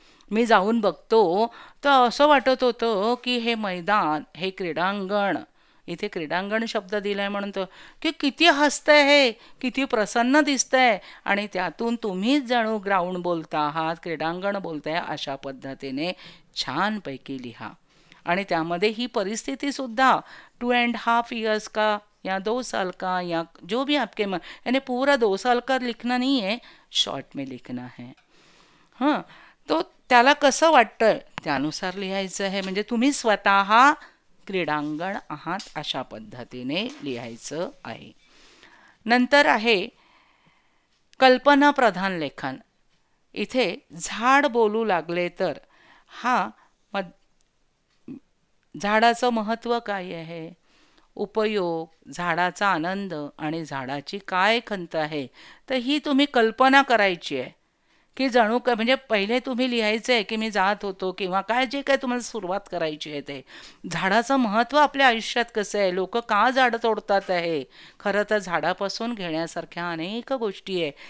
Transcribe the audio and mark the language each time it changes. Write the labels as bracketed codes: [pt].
[mr] मी जाऊन बघतो तर असं वाटत होतं की हे मैदान, हे क्रीडांगण, इथे क्रीडांगण शब्द दिलाय म्हणून तो की किती हसतंय, हे किती प्रसन्न दिसतंय, आणि त्यातून तुम्हीच जणू ग्राउंड बोलता आहात, क्रीडांगण बोलताय, अशा पद्धतीने छानपैकी लिहा। आणि त्यामध्ये ही परिस्थिती सुद्धा [hi] 2.5 इयर्स का या 2 साल का या जो भी आपके मन, यानी पूरा 2 साल का लिखना नहीं है, शॉर्ट में लिखना है हां। [mr] तो त्याला कसं वाटतं त्यानुसार लिहायचं आहे, म्हणजे तुम्ही स्वतः क्रीडांगण आहात अशा पद्धतीने लिहायचं आहे। नंतर आहे कल्पना प्रधान लेखन। इथे झाड बोलू लागले तर हा झाडाचं महत्त्व काय आहे, उपयोग, झाडाचा आनंद आणि झाडाची काय खंत आहे, तर ही तुम्ही कल्पना करायची आहे की जणू काय, म्हणजे पहिले तुम्ही लिहायचं आहे की मी जात होतो किंवा काय, जे काय तुम्हाला सुरुवात करायची आहे ते झाडाचं महत्त्व आपल्या आयुष्यात कसं आहे, लोक का झाडं तोडतात आहे, खरं तर झाडापासून घेण्यासारख्या अनेक गोष्टी आहे।